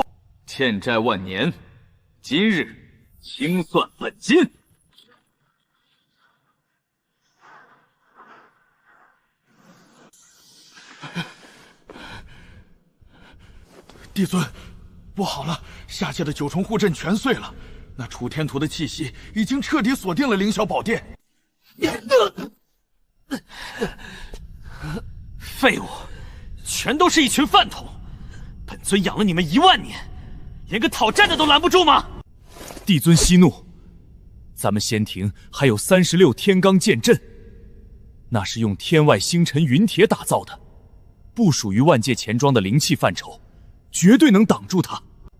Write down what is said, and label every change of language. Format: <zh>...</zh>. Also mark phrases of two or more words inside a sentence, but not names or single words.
<zh>欠債萬年，今日清算本金。帝尊，不好了，下界的9重護陣全碎了，那楚天屠的氣息已經徹底鎖定了凌霄寶殿。廢物，全都是一群飯桶！本尊養了你們1萬年，連個討債的都攔不住嗎？帝尊息怒，咱們仙庭還有36天罡劍陣，那是用天外星辰雲鐵打造的，不屬於萬界錢莊的靈氣範疇，絕對能擋住它。</zh>